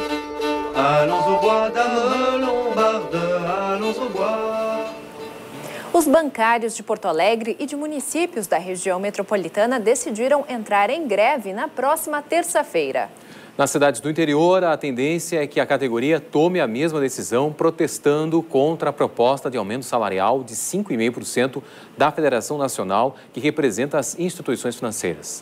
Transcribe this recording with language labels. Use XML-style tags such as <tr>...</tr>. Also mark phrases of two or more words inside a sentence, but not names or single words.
<fr>Allons au bois d'Ame-Lombarde, allons au bois.</fr> <pt>Os bancários de Porto Alegre e de municípios da região metropolitana decidiram entrar em greve na próxima terça-feira. Nas cidades do interior, a tendência é que a categoria tome a mesma decisão, protestando contra a proposta de aumento salarial de 5,5% da Federação Nacional, que representa as instituições financeiras.</pt>